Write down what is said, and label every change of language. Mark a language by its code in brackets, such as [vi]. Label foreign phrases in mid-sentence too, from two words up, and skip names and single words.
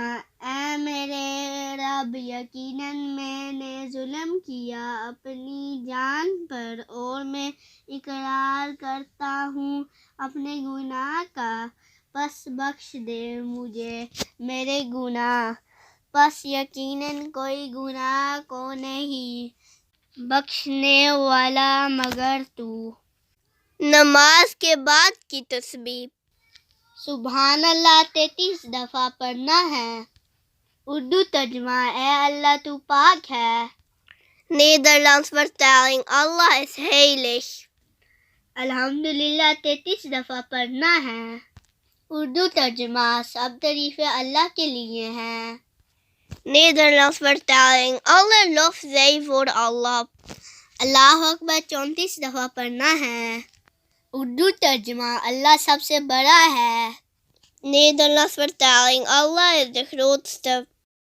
[ur] اے میرے رب، یقیناً میں نے ظلم کیا اپنی جان پر، اور میں اقرار کرتا ہوں اپنے گناہ کا، پس بخش دے مجھے میرے گناہ، پس یقیناً کوئی گناہ کو نہیں بخشنے والا مگر تو۔ نماز کے بعد کی تسبیح۔ [ar] سبحان اللہ [ur] 33 دفعہ پڑھنا ہے۔ اردو ترجمہ۔ اے اللہ تو پاک ہے۔ [nl] Nederlands vertaling. Allah is heilig. [ur] الحمدللہ 33 دفعہ پڑھنا ہے۔ اردو ترجمہ۔ سب تعریفیں اللہ کے لیے ہیں۔ [nl] Nederlands vertaling. Alle lof zij voor Allah. [ar] اللہ اکبر [ur] 34 دفعہ پڑھنا ہے۔ اردو ترجمہ۔ اللہ سب سے بڑا ہے۔ [nl] Nederlands vertaling. Allah is de grootste.